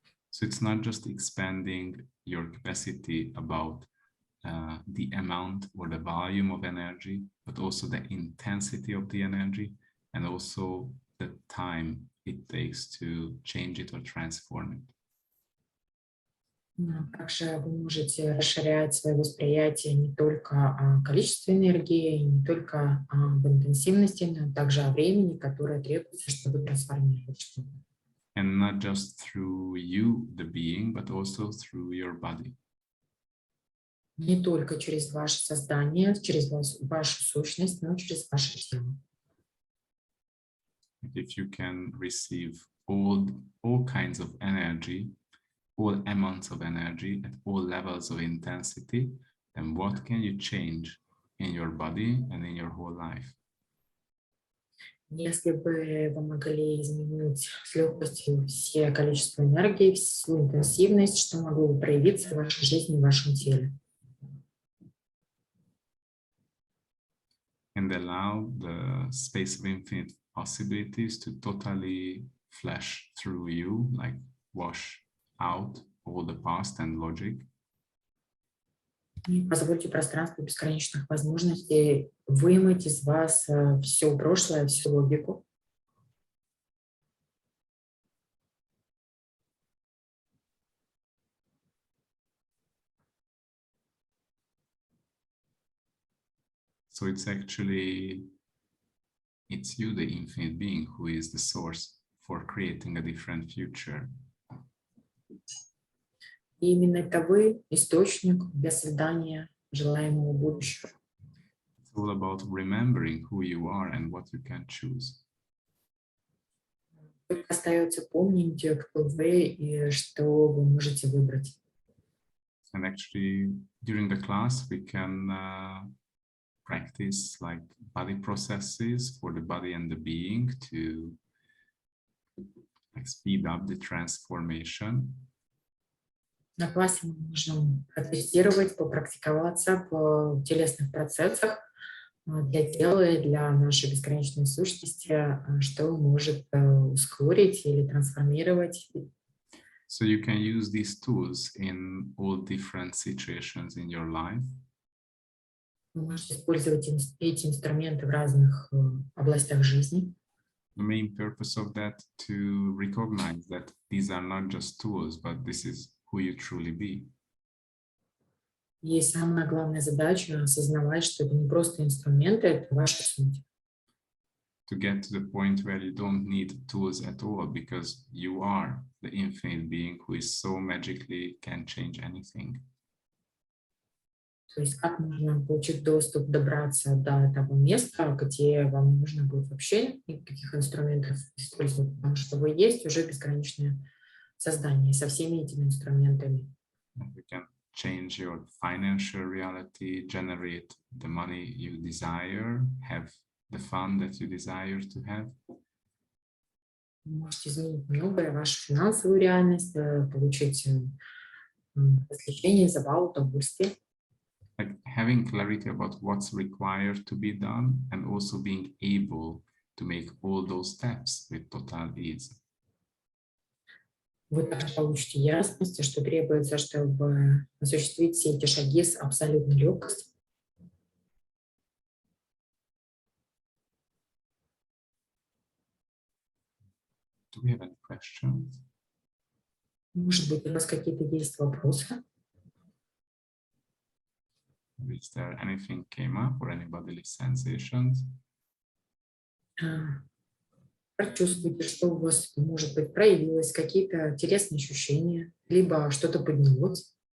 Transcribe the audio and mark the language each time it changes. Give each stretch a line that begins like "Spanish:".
English: So it's not just expanding your capacity about the amount or the volume of energy, but also the intensity of the energy and also the time it takes to change it or transform it.
Russian: Также вы можете расширять свое восприятие не только о количестве энергии, не только об интенсивности, но также о времени, которое требуется, чтобы трансформировать что-то.
English: And not just through you, the being, but also through your body.
Russian: Не только через ваше создание, через вашу сущность, но через ваше тело.
English: If you can receive all kinds of energy, all amounts of energy at all levels of intensity, then what can you change in your body and in your whole life?
Russian: Если бы вы могли изменить с легкостью все количество энергии, всю интенсивность, что могло бы проявиться в вашей жизни, в вашем теле.
English: And allow the space of infinite possibilities to totally flash through you, like wash out all the past and logic.
Russian: И позвольте пространству бесконечных возможностей вымыть из вас все прошлое, всю логику.
English: So it's you, the infinite being, who is the source for creating a different future.
Russian: И именно это вы источник для создания желаемого будущего.
English: It's all about remembering who you are and what you can choose.
Russian: Только остается помнить, кто вы и что вы можете выбрать.
English: And actually, during the class, we can practice like body processes for the body and the being to like, speed up the transformation.
Russian: На классе мы можем протестировать, попрактиковаться в телесных процессах для тела и для нашей бесконечной сущности, что может ускорить или трансформировать.
English: So you can use these tools in all different situations in your life.
Russian: Вы можете использовать эти инструменты в разных областях жизни.
English: The main purpose of that to recognize that these are not just tools, but this is who you truly be.
Russian: И самая главная задача — осознавать, что это не просто инструменты, это ваша суть.
English: To get to the point where you don't need tools at all, because you are the infinite being who is so magically can change anything.
Russian: То есть как можно получить доступ, добраться до того места, где вам не нужно будет вообще никаких инструментов использовать, потому что вы есть уже безграничное создание со всеми этими инструментами.
English: You can change your financial reality, generate the money you desire, have the fun that you desire to have.
Russian: Вы можете изменить многое, вашу финансовую реальность, получить развлечения, забаву, удовольствие.
English: Like having clarity about what's required to be done and also being able to make all those steps with total ease.
Russian: Вы также получите ясность, что требуется, чтобы осуществить все эти шаги с абсолютной легкостью.
English: Do we have any questions?
Russian: Может быть, у вас какие-то есть вопросы?
English: Is there anything came up or any bodily sensations?
Russian: Чувствуете, что у вас, может быть, проявилось, какие-то интересные ощущения, либо что-то поднялось?